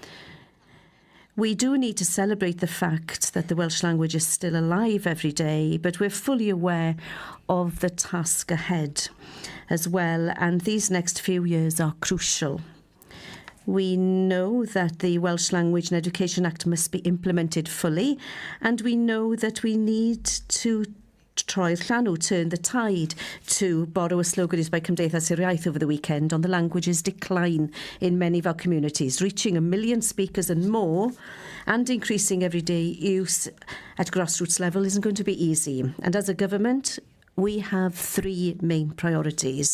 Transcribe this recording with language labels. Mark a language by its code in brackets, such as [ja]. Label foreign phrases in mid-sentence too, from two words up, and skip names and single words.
[en] We do need to celebrate the fact that the Welsh language is still alive every day, but we're fully aware of the task ahead as well, and these next few years are crucial. We know that the Welsh Language and Education Act must be implemented fully, and we know that we need to [cy] troi'r llanw, [en] turn the tide, to borrow a slogan used by Cymdeithas yr Iaith over the weekend on the language's decline in many of our communities. Reaching 1 million speakers and more and increasing everyday use at grassroots level isn't going to be easy. And as a government, we have 3 main priorities.